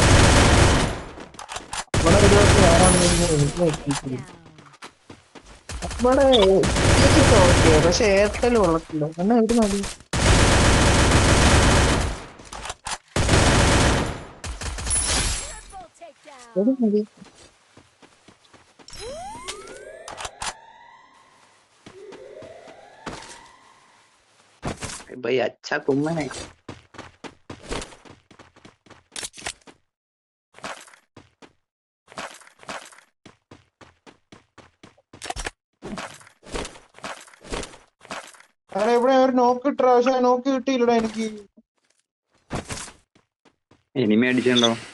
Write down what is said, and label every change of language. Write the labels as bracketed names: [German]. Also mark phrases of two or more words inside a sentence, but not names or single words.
[Malayalam] നമ്മുടെ ഒരു ദിവസം നമ്മുടെ ഓക്കെ, പക്ഷെ എയർടെൽ കൊള്ളത്തില്ല. എന്നാ എവിടെ മതി? എവിടെ മതി? [Hindi] भाई अच्छा घूमना है. [Malayalam] അതെ, ഇവിടെ ഒരു നോക്ക് ഇട്ട, പക്ഷെ നോക്ക് കിട്ടിയില്ലടാ എനിക്ക്. എനിമി അടിച്ചിട്ടുണ്ടോ?